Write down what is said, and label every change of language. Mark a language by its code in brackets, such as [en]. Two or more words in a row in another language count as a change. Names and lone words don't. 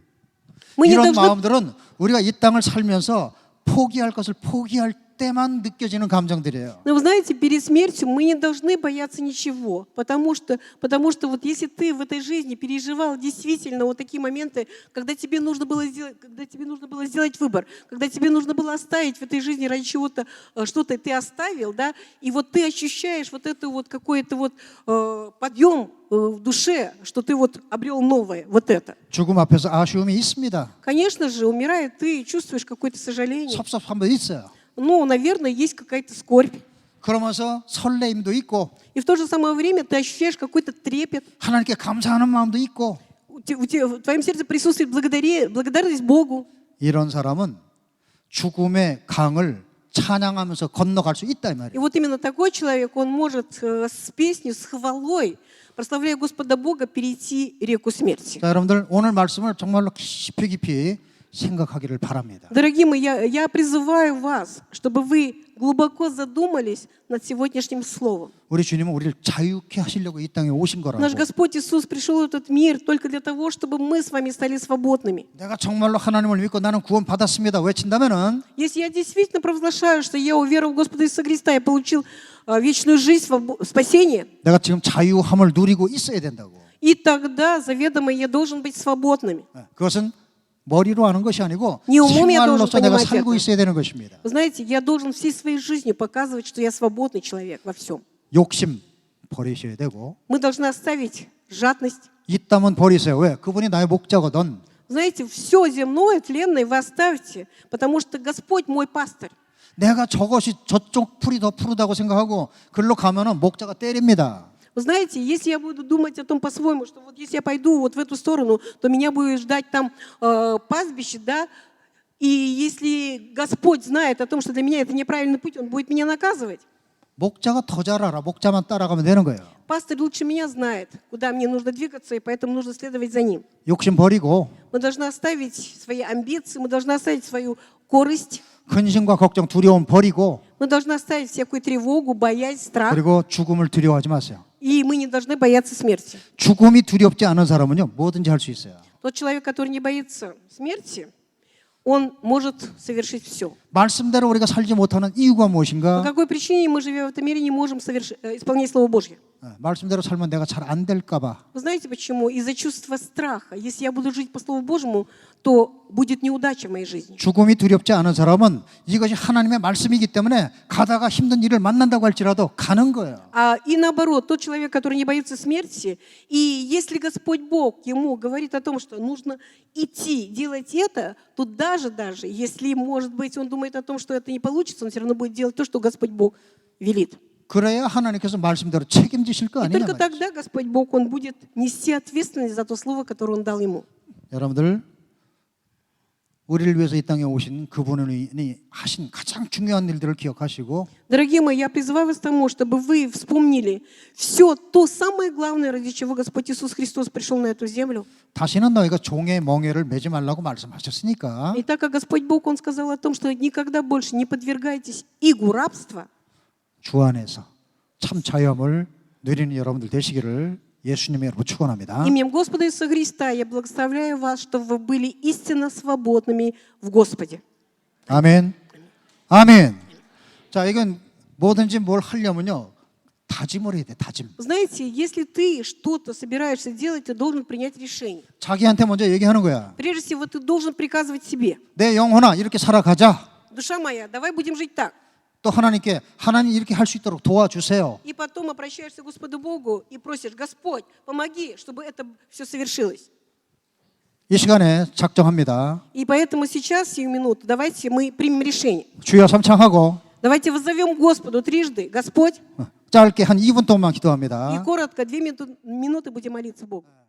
[ru] Мы не [ko] 이런 [ru] должны [ko] 마음들은 우리가 이 땅을 살면서 포기할 것을 포기할 때만 느껴지는 감정들이에요. [ru] Но вы знаете, перед смертью мы не должны бояться ничего, потому что вот если ты в этой жизни переживал действительно вот такие моменты, когда тебе нужно было сделать выбор, когда тебе нужно было оставить в этой жизни ради чего-то, что-то ты оставил, да, и вот ты ощущаешь вот это вот какой-то вот подъем в душе, что ты вот обрел новое, вот это. [ko] 죽음 앞에서 아쉬움이 있습니다. [ru] Конечно же, умирая, ты чувствуешь какое-то сожаление. [ko] 섭섭함도 있어요. [ru] Ну, наверное, есть какая-то скорбь. [ko] 그러면서 설레임도 있고 [ru] И в то же самое время ты ощущаешь какой-то трепет. [ko] 하나님께 감사하는 마음도 있고 [ru] В твоем сердце присутствует благодарность Богу. [ko] 이런 사람은 죽음의 강을 찬양하면서 건너갈 수 있다 이 [ru] И [ko] 말이에요. [ru] вот именно такой человек, он может с песней, с хвалой, прославляя Господа Бога, перейти реку смерти. [ko] 자, 여러분들 오늘 말씀을 정말로 깊이 생각하기를 바랍니다. [ru] Дорогие мои, я призываю вас, чтобы вы глубоко задумались над сегодняшним словом. [ko] 우리 주님은 우리를 자유케 하시려고 이 땅에 오신 거라고. [ru] Наш Господь Иисус пришел в этот мир только для того, чтобы мы с вами стали свободными. [ko] 내가 정말로 하나님을 믿고 나는 구원 받았습니다 외친다면은 [ru] Если я действительно провозглашаю, что я уверовал в Господа Иисуса Христа и получил вечную жизнь, спасение, [ko] 내가 지금 자유함을 누리고 있어야 된다고. [ru] и тогда заведомо я должен быть свободным. [ko] 그것은 머리로 하는 것이 아니고 [ru] Не умом я должен [ko] 생활로서 내가 [ru] понимать [ko] 살고 [ru] это. [ko] 있어야 되는 것입니다. [ru] Вы знаете, я должен всей своей жизнью показывать, что я свободный человек во всем. [ko] 욕심 버리셔야 되고 [ru] Мы должны оставить жадность. [ko] 있다면 버리세요. 왜? 그분이 나의 목자거든. [ru] Знаете, все земное, тленное вы оставьте, потому что Господь мой пастырь. [ko] 내가 저것이 저쪽 풀이 더 푸르다고 생각하고 글로 가면은 목자가 때립니다. [ru] Вы знаете, если я буду думать о том по-своему, что вот если я пойду вот в эту сторону, то меня будет ждать там пастбище, да, и если Господь знает о том, что для меня это неправильный путь, Он будет меня наказывать. [ko] 목자가 더 잘 알아. 목자만 따라가면 되는 거예요. [ru] Пастырь лучше меня знает, куда мне нужно двигаться, и поэтому нужно следовать за ним. [ko] 욕심 버리고 [ru] Мы должны оставить свои амбиции, мы должны оставить свою корость, [ko] 근심과 걱정, 두려움 버리고 [ru] мы должны оставить всякую тревогу, боязнь, страх, [ko] 그리고 죽음을 두려워하지 마세요. [ru] и мы не должны бояться смерти. [ko] 죽음이 두렵지 않은 사람은요 뭐든지 할 수 있어요. [ru] Тот человек, который не боится смерти, он может совершить все. [ko] 말씀대로 우리가 살지 못하는 이유가 [ru] По [ko] 무엇인가? [ru] какой причине мы, живя в этом мире, не можем исполнять Слово Божье? [ko] 말씀대로 살면 내가 잘 안 될까 봐. [ru] Вы знаете почему? Из-за чувства страха. Если я буду жить по Слову Божьему, то будет неудача в моей жизни. [ko] 죽음이 두렵지 않은 사람은 이것이 하나님의 말씀이기 때문에 가다가 힘든 일을 만난다고 할지라도 가는 거예요. [ru] И наоборот, тот человек, который не боится смерти, и если Господь Бог ему говорит о том, что нужно идти, делать это, то даже если, может быть, он думает о том, что это не получится, он все равно будет делать то, что Господь Бог велит. [ko] 그래야 하나님께서 말씀대로 책임지실 거 [ru] И [ko] 아니냐 [ru] только [ko] 말이죠. [ru] тогда Господь Бог, Он будет нести ответственность за то слово, которое Он дал ему. [ko] 여러분들 우리를 위해서 이 땅에 오신 그분이 하신 가장 중요한 일들을 기억하시고 [ru] Дорогие мои, я призываю вас к тому, чтобы вы вспомнили все то самое главное, ради чего Господь Иисус Христос пришел на эту землю. [ko] 다시는 너희가 종의 멍에를 매지 말라고 말씀하셨으니까 [ru] И так как Господь Бог, Он сказал о том, что никогда больше не подвергайтесь игу рабства, [ko] 주 안에서 참 자유함을 누리는 여러분들 되시기를 예수님의 이름으로 축원합니다. [ru] именем Господа Иисуса Христа я благословляю вас, чтобы вы были истинно свободными в Господе. [ko] 아멘. 아멘. 자, 이건 뭐든지 뭘 하려면요. 다 다짐을 해야 돼. 다짐. [ru] Знаете, если ты что-то собираешься делать, ты должен принять решение. [ko] 자기한테 먼저 얘기하는 거야. [ru] Прежде всего, ты должен приказывать себе. [ko] 내 영혼아 이렇게 살아가자. [ru] Душа моя, давай будем жить так. [ko] 또 하나님께 하나님 이렇게 할 수 있도록 до와주세요. [ru] И потом обращаешься к Господу Богу и просишь: Господь, помоги, чтобы это все совершилось. [ko] 이 시간에 작정합니다. [ru] И поэтому сейчас, сию минуту, давайте мы примем решение. [ko] 주여 삼창하고 [ru] Давайте воззовем Господу трижды: Господь, [ko] 짧게 한 2분 동안만 [ru] и [ko] 기도합니다. [ru] коротко 2 минуты будем молиться Богу.